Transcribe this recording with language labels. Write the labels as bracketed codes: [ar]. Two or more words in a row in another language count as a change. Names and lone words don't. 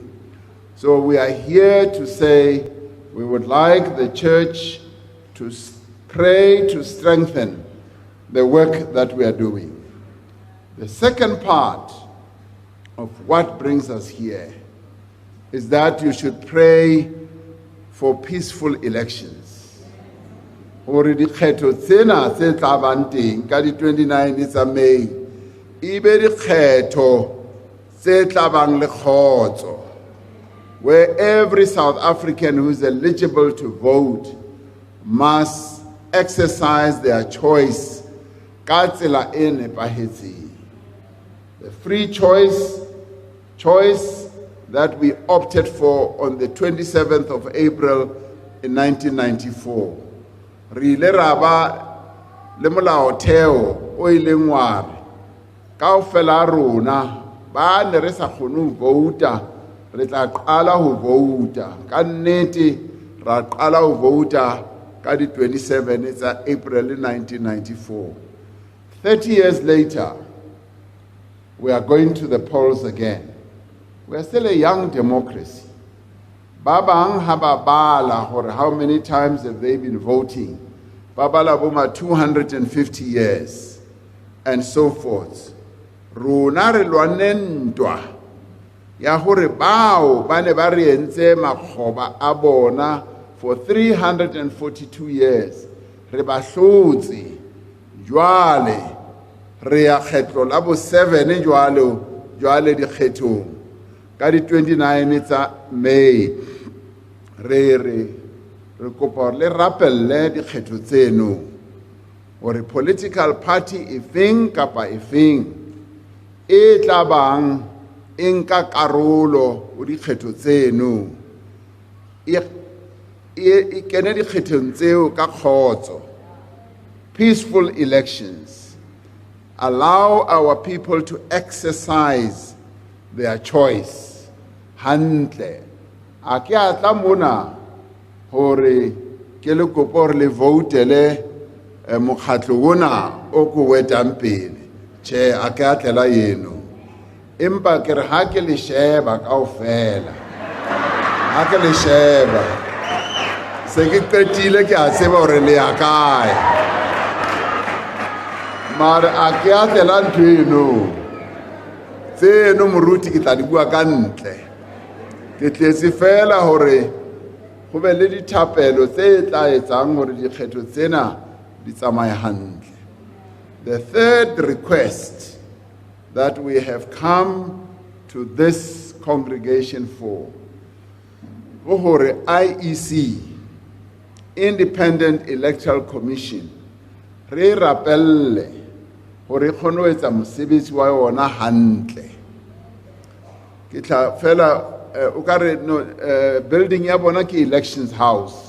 [en] So we are here to say we would like the church to pray to strengthen the work that we are doing. The second part of what brings us here is that you should pray for peaceful elections. [st] Hore dikgetho tsena tse tla bang teng ka di 29 tsa May e be dikgetho tse tla bang le kgotso, [en] where every South African who is eligible to vote must exercise their choice [st] ka tsela e nepahetseng. [en] The free choice that we opted for on the 27th of April in 1994. [st] Re ile ra ba le molaotheo o ileng wa re kaofela rona ba ne re sa kgone ho vouta, re tla qala ho vouta ka nnete. Ra qala ho vouta ka di 27 tsa April 1994. [en] 30 years later, we are going to the polls again. We are still a young democracy. [st] Ba bang ha ba bala hore [en] how many times have they been voting? [st] Ba bala boma 250 [en] years and so forth. [st] Rona re lwane ntwa ya hore bao ba ne ba re entse makgoba a bona [en] for 342 years. [st] Re ba hlotse jwale re ya kgetlo la bo 7 jwale di kgethong ka di 29 tsa May. Re kopa le rapelle di kgetho tseno hore [en] political party [st] efeng kapa efeng e tla bang e nka karolo ho di kgetho tseno e kene di kgethong tseo ka kgotso. [en] Peaceful elections allow our people to exercise their choice. [st] Hantle a ke atla mona hore ke le kopa hore le voutele mokgatlo ona o ko wetang pele. Che a ke atlela yeno, empa ke re ha ke le sheba kaofela, ha ke le sheba se ke qetile ke a tseba hore le ya kae, mara a ke atlela ntho eno tseno Moruti ke tla di bua ka ntle. Ke tletse fela hore go be le dithapelo tse tla etsang hore dikgetho tsena di tsamaye hantle. [en] The third request that we have come to this congregation for, [st] hore IEC, Independent Electoral Commission, re rapelle hore kgone ho etsa mosebetsi wa yona hantle. Ke tla fela o ka re no building ya bona ke [en] elections house.